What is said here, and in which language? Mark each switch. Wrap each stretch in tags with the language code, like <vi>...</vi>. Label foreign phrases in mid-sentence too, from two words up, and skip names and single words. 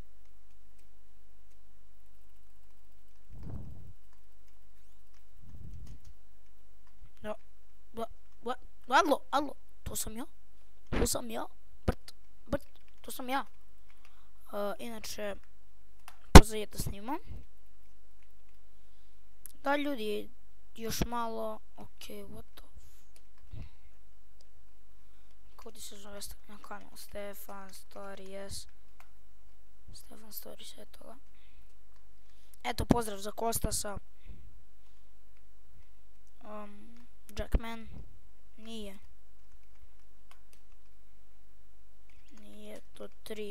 <sr>Alo, to sam ja. Brt, to sam ja. Inače, pozajete snimam. Da ljudi, još malo, okej,</sr> <en>what the...</en> <sr>Kako ti se zove na kanal? Stefan Stories. Stefan Stories, eto ga. Eto, pozdrav za Kostasa. Jackman. Nije to 3.</sr>